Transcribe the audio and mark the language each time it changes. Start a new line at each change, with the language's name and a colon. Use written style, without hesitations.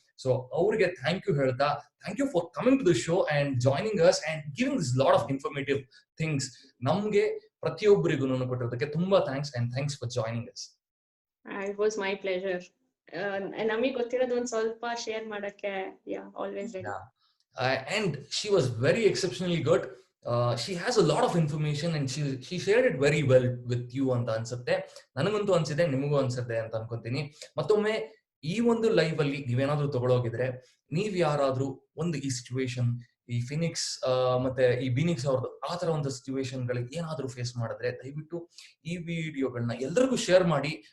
English: so
Kannada: ಅವ್ರಿಗೆ thank you ಹೇಳ್ತಾ,
English: Thank you for coming to the show and joining us and giving this lot of informative things.
Kannada: ನಮ್ಗೆ ಪ್ರತಿಯೊಬ್ಬರಿಗೂ ಕೊಟ್ಟಿರೋದಕ್ಕೆ ತುಂಬಾ thanks and
English: Thanks for joining us. It was my pleasure.
Kannada: ನಮಗೆ ಗೊತ್ತಿರೋದು ಒಂದ್ ಸ್ವಲ್ಪ share ಮಾಡಕ್ಕೆ always ready.
English: And she was very exceptionally good. She has a lot of information and she shared it very well with you
Kannada: ಅಂತ ಅನ್ಸುತ್ತೆ. ನನಗಂತೂ ಅನ್ಸಿದೆ, ನಿಮಗೂ ಅನ್ಸುತ್ತೆ ಅಂತ ಅನ್ಕೊಂತೀನಿ. ಮತ್ತೊಮ್ಮೆ ಈ ಒಂದು ಲೈವ್ ಅಲ್ಲಿ ನೀವೇನಾದ್ರೂ ತಗೊಳೋಗಿದ್ರೆ, ನೀವ್ ಯಾರಾದ್ರೂ ಒಂದು ಈ ಸಿಚುವೇಶನ್, ಈ ಫಿನಿಕ್ಸ್ ಮತ್ತೆ ಈ ಬಿನಿಕ್ಸ್ ಅವ್ರದ್ದು ಆ ತರ ಒಂದು ಸಿಚುವೇಶನ್ ಗಳಿಗೆ ಏನಾದ್ರೂ ಫೇಸ್ ಮಾಡಿದ್ರೆ ದಯವಿಟ್ಟು ಈ ವಿಡಿಯೋಗಳನ್ನ ಎಲ್ರಿಗೂ ಶೇರ್ ಮಾಡಿ.